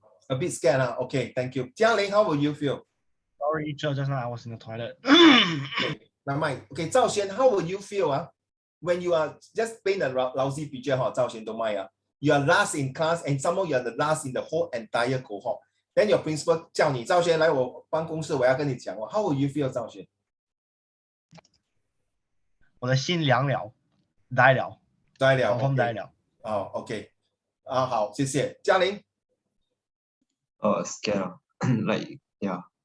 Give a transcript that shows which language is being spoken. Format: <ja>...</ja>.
<en>A bit scared. Okay, thank you. Jialing, how will you feel? Sorry, just now I was in the toilet. Okay, never mind. Okay, Zhao Xuan, how will you feel? When you are just paint a lousy picture, Zhao Xuan, don't mind. You are last in class and somehow you are the last in the whole entire cohort. Then your principal</en> <zh>叫你赵轩来我办公室，我要跟你讲话。</zh> <en>How will you feel, 赵轩？</en> <zh>我的心凉了，呆了，呆了， confirm 呆了。哦 ，OK， 好，谢谢。嘉玲。</zh> <en>Scared, like yeah.</en>